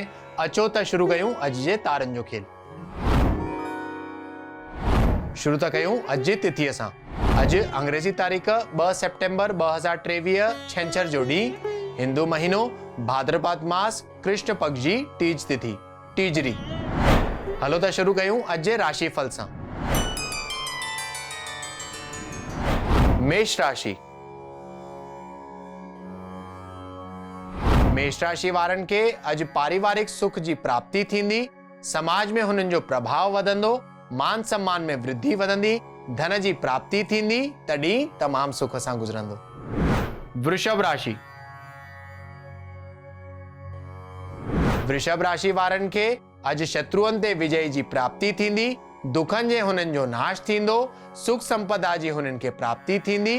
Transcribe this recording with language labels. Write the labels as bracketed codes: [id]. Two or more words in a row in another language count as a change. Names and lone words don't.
[sd] अचो त शुरू कयूं अॼु जे तारनि जो खेल। शुरू था कयूं अॼु जी तिथीअ सां। अॼु अंग्रेज़ी तारीख़ 2 सेप्टेम्बर 2023 छंछर जो ॾींहुं, हिंदू महीनो भाद्रपद मास कृष्ण पक्ष जी टीज तिथि टीजरी। हलो त शुरू कयूं अॼु जे राशि फल सां। मेष राशि। मेष राशि वारनि खे अॼु पारिवारिक सुख जी प्राप्ति थींदी। समाज में हुननि जो प्रभाव वधंदो। मान सम्मान में वृद्धि वधंदी। धन जी प्राप्ति थींदी। तॾहिं तमामु सुख सां गुज़रंदो। वृषभ राशि। वृषभ राशि वारनि खे अॼु शत्रुअनि ते विजय जी प्राप्ति थींदी। दुखनि जे हुननि जो नाश थींदो। सुख संपदा जी हुननि खे प्राप्ति थींदी।